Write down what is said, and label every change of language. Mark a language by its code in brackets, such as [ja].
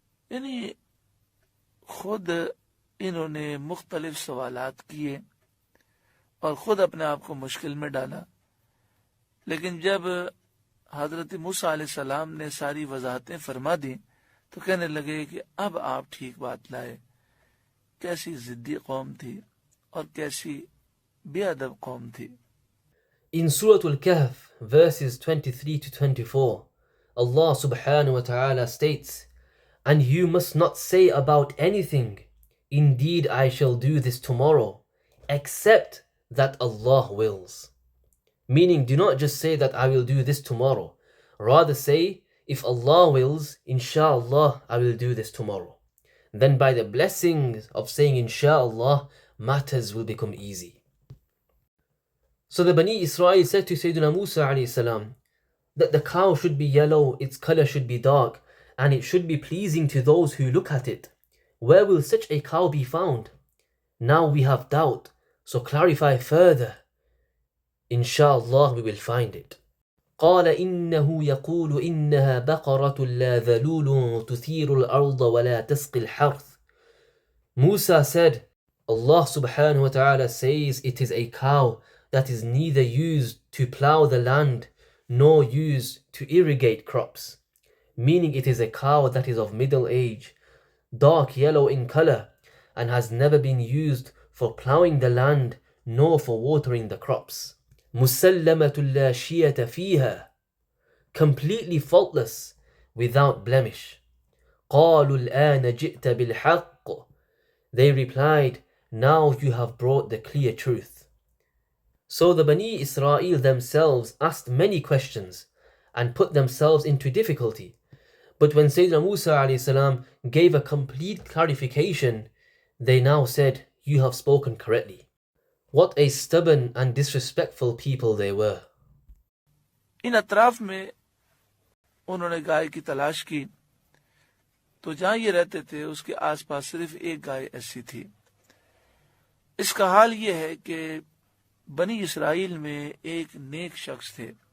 [ur] یعنی خود انہوں نے مختلف سوالات کیے اور خود اپنے آپ کو مشکل میں ڈالا، لیکن جب حضرت موسیٰ علیہ السلام نے ساری وضاحتیں فرما دی تو کہنے لگے کہ اب آپ ٹھیک بات لائے. کیسی ضدی قوم تھی اور کیسی بے ادب قوم تھی. [en] In Surah Al-Kahf, verses 23 to 24, Allah subhanahu wa ta'ala states, "And you must not say about anything, 'Indeed I shall do this tomorrow,' except that Allah wills." Meaning, do not just say that I will do this tomorrow. Rather say, if Allah wills, inshallah, I will do this tomorrow. Then by the blessings of saying inshallah, matters will become easy. So the Bani Israel said to Sayyidina Musa alayhi salam that the cow should be yellow, its color should be dark, and it should be pleasing to those who look at it. Where will such a cow be found? Now we have doubt, so clarify further. Inshallah we will find it. [ar] قال إنه يقول إنها بقرة لا ذلول تثير الأرض ولا تسقي الحرث. [en] Musa said, Allah subhanahu wa ta'ala says it is a cow that is neither used to plow the land nor used to irrigate crops. Meaning it is a cow that is of middle age, dark yellow in color, and has never been used for plowing the land nor for watering the crops. [ar] مسلمة لا شية فيها, [en] completely faultless, without blemish. [ar] قالوا الآن جئت بالحق. [en] They replied, now you have brought the clear truth. So the Bani Israel themselves asked many questions and put themselves into difficulty. But when Sayyidina Musa alayhi salam gave a complete clarification, they now said, you have spoken correctly. What a stubborn and disrespectful people they were. [ur] ان اطراف میں انہوں نے گائے کی تلاش کی تو جہاں یہ رہتے تھے اس کے آس پاس صرف ایک گائے ایسی تھی. اس کا حال یہ ہے کہ بنی اسرائیل میں ایک نیک شخص تھے.